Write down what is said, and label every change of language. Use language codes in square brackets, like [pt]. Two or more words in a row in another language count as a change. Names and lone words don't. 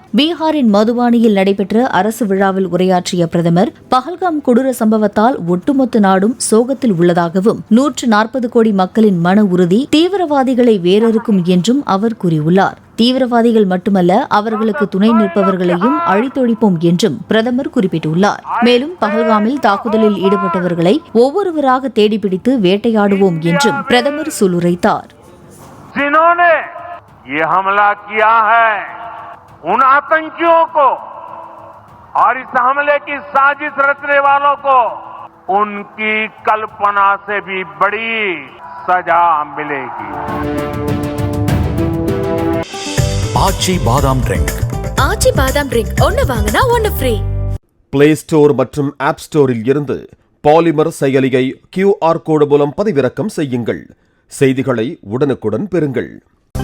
[ta] பீகாரின் மதுபானியில் நடைபெற்ற அரசு விழாவில் உரையாற்றிய பிரதமர், பஹல்காம் கொடூர சம்பவத்தால் ஒட்டுமொத்த நாடும் சோகத்தில் உள்ளதாகவும் 140 கோடி மக்களின் மன உறுதி தீவிரவாதிகளை வேரறுக்கும் என்றும் அவர் கூறியுள்ளார். தீவிரவாதிகள் மட்டுமல்ல, அவர்களுக்கு துணை நிற்பவர்களையும் அழித்தொழிப்போம் என்றும் பிரதமர் குறிப்பிட்டுள்ளார். மேலும் பஹல்காமில் தாக்குதலில் ஈடுபட்டவர்களை ஒவ்வொருவராக தேடிப்பிடித்து வேட்டையாடுவோம் என்றும் பிரதமர் சொல்லுரைத்தார். [hi] जिन्होंने ये हमला किया है, उन आतंकियों को और इस हमले की साजिश रचने वालों को उनकी कल्पना से भी बड़ी सजा मिलेगी. [ta] ஆச்சி பாதாம் ட்ரிங்க். ஆச்சி பாதாம் ட்ரிங்க் ஒன்னு வாங்கினா ஒன்னு ஃப்ரீ. பிளே ஸ்டோர் மற்றும் ஆப் ஸ்டோரில் இருந்து பாலிமர் செயலியை QR கோடு மூலம் பதிவிறக்கம் செய்யுங்கள். செய்திகளை உடனுக்குடன் பெறுங்கள்.